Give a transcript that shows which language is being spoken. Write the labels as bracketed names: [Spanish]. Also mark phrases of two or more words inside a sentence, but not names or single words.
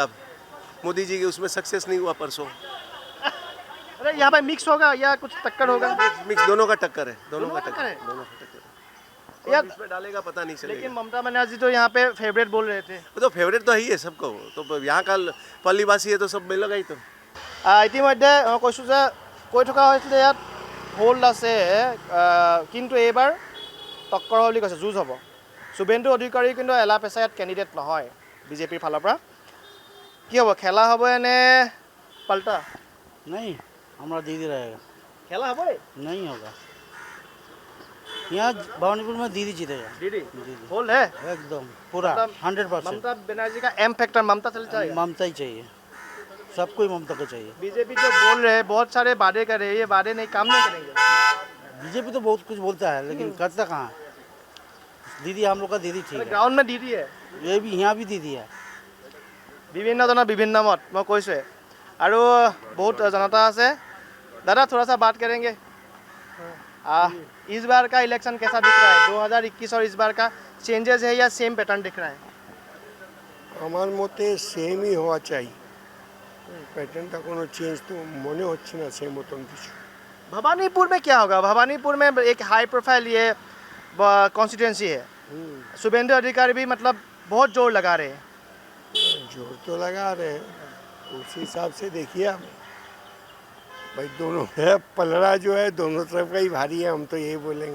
[Hindi] मोदी जी के उसमें सक्सेस नहीं हुआ परसों। अरे यहाँ पे मिक्स होगा या कुछ टक्कर होगा? मिक्स दोनों का टक्कर है। दोनों का टक्कर है। यार इसमें डालेगा पता नहीं चलेगा। लेकिन ममता बनर्जी तो यहाँ पे फेवरेट बोल रहे थे। वो तो फेवरेट तो ही है सबको। तो यहाँ का पल्लीवासी है तो सब मिलेगा ही। तो [Assamese] ইতিমধ্যে মই কৈছোঁ যে কৈ থকা হৈছিলে ইয়াত হোল্ড আছে, কিন্তু এইবাৰ টক্কৰ হ'ব বুলি কৈছে, যুঁজ হ'ব। শুভেন্দু অধিকাৰী কিন্তু এলা পেচা ইয়াত কেণ্ডিডেট নহয় বিজেপিৰ ফালৰ পৰা। কি হ'ব, খেলা হ'ব নে পাল্টা? [Hindi] नहीं, हमारा दीदी रहेगा। [Assamese] খেলা হ'বই। [Hindi] नहीं होगा। यहाँ भवानीपुर में दीदी जीतेगा। दीदी होल्ड है एकदम पूरा 100%। ममता बनर्जी का [English] M factor [Hindi] ममता चल जाएगा। ममता ही चाहिए, सबको ही ममता को चाहिए। बीजेपी जो बोल रहे हैं, बहुत सारे वादे कर रहे हैं, ये वादे नहीं, काम नहीं करेंगे। बीजेपी तो बहुत कुछ बोलता है लेकिन करता कहाँ? दीदी हम लोग का दीदी ठीक है। ग्राउंड में दीदी है, ये भी यहाँ भी दीदी है। [Assamese] বিভিন্ন জনৰ বিভিন্ন মত মই কৈছোঁৱে, আৰু বহুত জনতা আছে। [Hindi] दादा थोड़ा सा बात करेंगे। इस बार का इलेक्शन कैसा दिख रहा है? 2021 और इस बार का चेंजेस है या [English] same pattern [Hindi] दिख रहा है? [Bangla] আমার মতে সেমই হওয়া চাই। প্যাটার্নটা কোনো চেঞ্জ তো মনে হচ্ছে না সেই মতন কিছু। [Hindi] भवानीपुर में क्या होगा? भवानीपुर में एक [English] high profile [Hindi] ये कॉन्स्टिट्यूंसी है। शुभेंदु अधिकारी भी मतलब बहुत जोर लगा रहे हैं। जोर तो लगा रहे हैं, उस हिसाब से देखिए आप भाई, दोनों है पलड़ा जो है दोनों तरफ का ही भारी है, हम तो यही बोलेंगे।